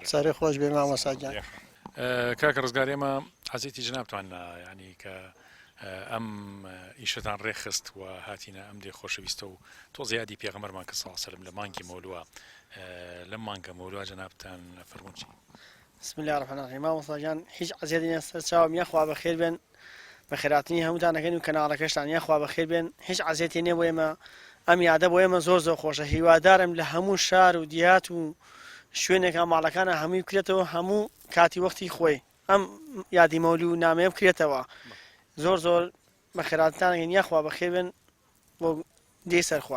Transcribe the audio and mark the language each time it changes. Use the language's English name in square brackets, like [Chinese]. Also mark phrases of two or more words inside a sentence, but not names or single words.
[Central Kurdish] سەری خۆش بێ مامۆستاجان کاکە ڕزگار ئێمە حەزێتی جنابتان ینی کە ئەم ئیشتان ڕێخست و هاتیینە ئەم دێ خۆشەویستە و تۆ زیادی پێغەمەرمان کە ساڵسەلم لە مانگی مەولووە لەم مانگە مەولووە جنابتان فەرمووچی [Arabic] بسم الله الرحمن الرحیم [Central Kurdish] مامۆستاجان هیچ عەزیەتی نەسەر چاوم یاخوا بەخێر بێن بە خێراتنی هەمووتانەکەن و کەناڵەکەشتان یاخوا بەخێر بێن هیچ عەزیەتی نییە بۆ ئێمە ئەم یادە بۆ ئێمە زۆر خۆشە هیوادارم لە هەموو شار و دیات و شوێنێکە ماڵەکانە هەمووی بکرێتەوە هەموو کاتی وەختی خۆی ئەم یادی مەولوو نامەیە بکرێتەوە زۆر بە خێراتتانەکەن یاخوا بەخێر بێن بۆ دێی سەر خوار